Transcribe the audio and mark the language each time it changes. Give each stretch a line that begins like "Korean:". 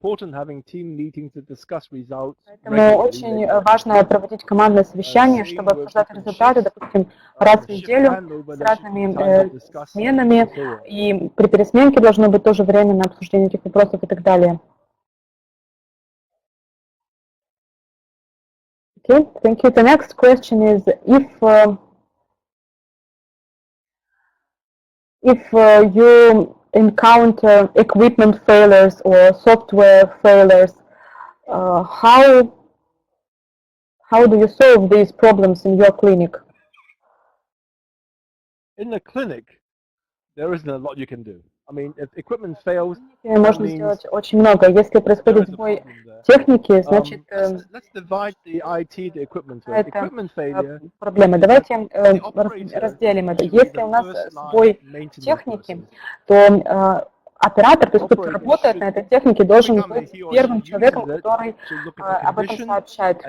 Russian: очень важно проводить командное совещание, чтобы обсуждать результаты, допустим, раз в неделю с разными сменами, и при пересменке должно быть тоже время на обсуждение этих вопросов и так далее.
English: Okay, thank you. The next question is if you encounter equipment failures or software failures, how do you solve these problems in your clinic? In the clinic, there isn't a lot you can do. I mean, if equipment fails,
Russian: можно сделать очень много. Если происходит сбой техники, значит, это проблема. Давайте разделим это. Если у нас сбой техники, то оператор, то есть кто работает на этой технике, должен быть первым человеком, который об этом сообщает.